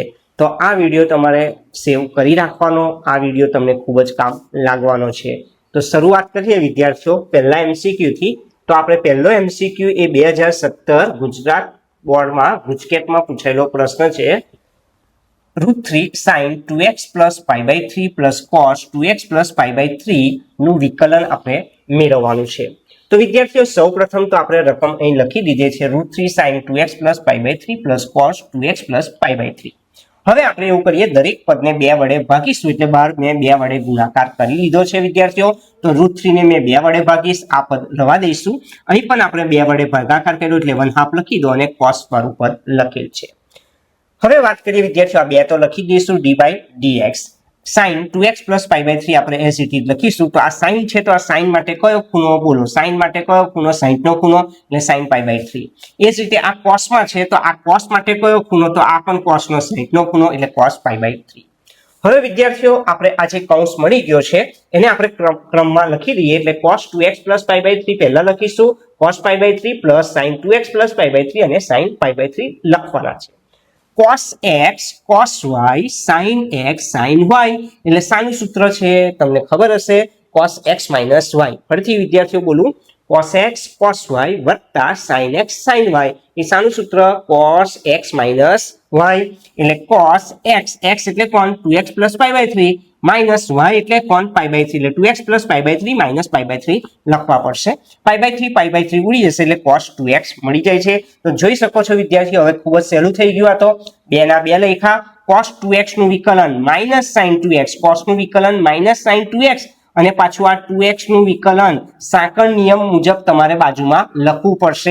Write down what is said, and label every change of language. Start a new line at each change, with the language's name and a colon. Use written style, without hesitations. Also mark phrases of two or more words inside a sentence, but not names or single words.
Gujarati: તો આ વિડીયો તમારે સેવ કરી રાખવાનો, આ વિડીયો તમને ખૂબ જ કામ લાગવાનો છે. તો શરૂઆત કરીએ વિદ્યાર્થીઓ પહેલા MCQ થી. તો આપણે પહેલો MCQ એ 2017 ગુજરાત બોર્ડમાં ગુજકેટમાં પૂછેલો પ્રશ્ન છે.
English: √3 sin 2x plus pi by 3 plus cos 2x plus pi by 3
Gujarati: નું વિકલન આપણે મેળવવાનું છે. તો વિદ્યાર્થીઓ સૌપ્રથમ તો આપણે રકમ અહીં લખી દીધી છે
English: √3 sin 2x plus pi by 3 plus cos 2x plus pi by 3.
Gujarati: હવે આપણે એવું કરીએ, દરેક પદને 2 વડે ભાગીશું, એટલે બહાર મેં 2 વડે ગુણાકાર કરી લીધો છે વિદ્યાર્થીઓ. તો √3 ને મેં 2 વડે ભાગીશ, આ પદ રવા દઈશું. અહીં પણ આપણે 2 વડે ભાગાકાર કર્યો એટલે 1/2 લખી દો અને cos પર ઉપર લખેલ છે. હવે વાત કરીએ વિદ્યાર્થીઓ, આ 2 તો લખી દઈશું d/dx.
English: sin 2x plus pi by 3 આપણે as it is લખીશું.
Gujarati: તો આ sin છે, તો આ sin માટે કયો ખૂણો બોલો? sin માટે કયો ખૂણો? 60 નો ખૂણો, એટલે
English: sin pi by 3.
Gujarati: એ જ રીતે આ cos માં છે, તો આ cos માટે કયો ખૂણો? તો આ પણ cos નો 60 નો ખૂણો, એટલે
English: cos pi by 3.
Gujarati: હવે વિદ્યાર્થીઓ આપણે આ જે કૌંસ મળી ગયો છે એને આપણે ક્રમમાં લખી દઈએ.
English: એટલે cos 2x plus pi by 3
Gujarati: પહેલા લખીશું,
English: cos pi by 3 plus sin 2x plus pi by 3 અને sin pi by 3
Gujarati: લખવાના છે.
English: cos x cos y sin x sin y,
Gujarati: એટલે શાનું સૂત્ર છે તમને ખબર હશે,
English: cos x minus y.
Gujarati: ફરીથી વિદ્યાર્થીઓ બોલું,
English: cos x cos y વત્તા sin x sin y,
Gujarati: એ શાનું સૂત્ર?
English: cos x minus y. એટલે cos x, x
Gujarati: એટલે કોણ?
English: 2x plus pi by 3 minus y
Gujarati: એટલે કોણ?
English: pi by 3, એટલે 2x plus pi by 3 minus pi by 3
Gujarati: લખવા પડશે.
English: pi by 3
Gujarati: ઉડી જશે એટલે
English: cos 2x
Gujarati: મળી જાય છે. તો જોઈ શકો છો વિદ્યાર્થીઓ, હવે ખૂબ જ સહેલું થઈ ગયું. આ તો 2 ના 2 લખ્યા.
English: cos 2x
Gujarati: નું વિકલન
English: minus sin 2x,
Gujarati: cos નું વિકલન
English: minus sin 2x,
Gujarati: અને પાછું આ 2x નું વિકલન સાંકળ નિયમ મુજબ તમારે બાજુમાં લખવું પડશે.